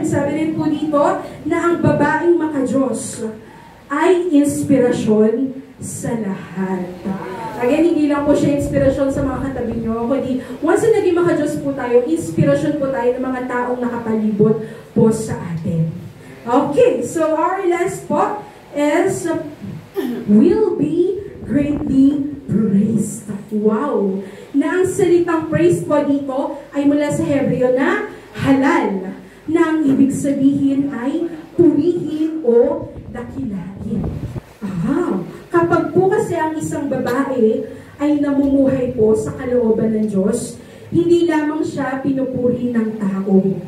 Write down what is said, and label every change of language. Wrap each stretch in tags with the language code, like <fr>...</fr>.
<tl>Sabi din po dito na ang babaeng makadiyos ay inspirasyon sa lahat. Again, hindi lang po siya inspirasyon sa mga katabi nyo, kundi once na naging makadiyos po tayo, inspirasyon po tayo ng mga taong nakapalibot po sa atin.</tl> <en>Okay, so our last</en> <tl>po</tl> <en>is will be greatly praised. Wow!</en> <tl>Na ang salitang praise po dito ay mula sa Hebreo na halal, na ang ibig sabihin ay purihin o dakilain. Kapag po kasi ang isang babae ay namumuhay po sa kalooban ng Diyos, hindi lamang siya pinupuri ng tao.</tl>